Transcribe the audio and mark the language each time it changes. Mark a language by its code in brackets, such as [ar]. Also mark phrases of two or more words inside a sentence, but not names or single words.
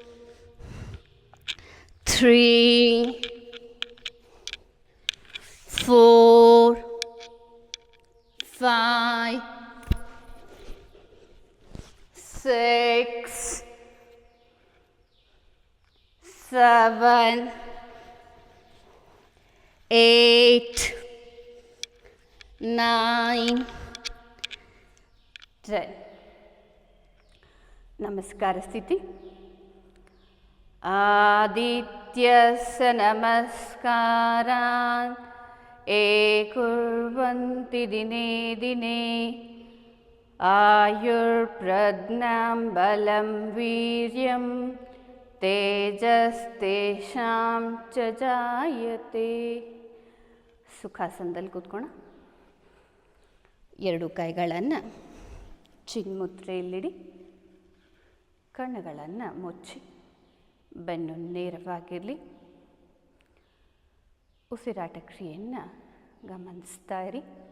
[kn] 3, 4, 5, 6, 7, 8, 9, 10. ನಮಸ್ಕಾರ ಸ್ಥಿತಿ. [sa] ಆದಿತ್ಯಸ್ಯ ನಮಸ್ಕಾರಾನ್ ಕುರ್ವಂತಿ ದಿನೇ ದಿನೇ ಆಯುರ್ಪ್ರಜ್ಞಾಂ ಬಲಂ ವೀರ್ಯಂ ತೇಜಸ್ತೇಷಾಂ ಚ ಜಾಯತೆ. [kn] ಸುಖಾಸನದಲ್ಲಿ ಕೂತ್ಕೋಣ. ಎರಡು ಕೈಗಳನ್ನು ಚಿನ್ಮುದ್ರೆಯಲ್ಲಿಡಿ. ಕಣ್ಣುಗಳನ್ನು ಮುಚ್ಚಿ ಬೆನ್ನು ನೇರವಾಗಿರಲಿ. ಉಸಿರಾಟ ಕ್ರಿಯೆಯನ್ನು ಗಮನಿಸ್ತಾ ಇರಿ.